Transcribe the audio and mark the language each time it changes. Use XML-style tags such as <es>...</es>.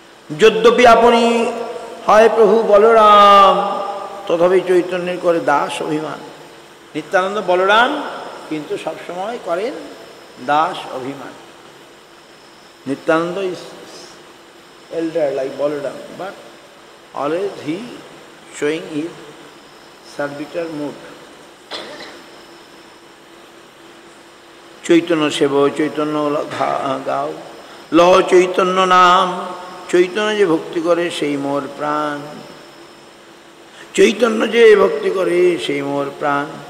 <bn>যদ্যপি আপনি হয় প্রভু বলরাম, তথাপি চৈতন্যের করে দাস অভিমান। নিত্যানন্দ বলরাম, কিন্তু সবসময় করেন দাস অভিমান।</bn> <en>Nityananda is elder like Balaram, but always he showing his servitor mood.</en> <bn>Chaitanya সেব Chaitanya গাও, ল চৈতন্য নাম, চৈতন্য যে ভক্তি করে সেই মোর প্রাণ। চৈতন্য যে ভক্তি করে সেই মোর প্রাণ।</bn>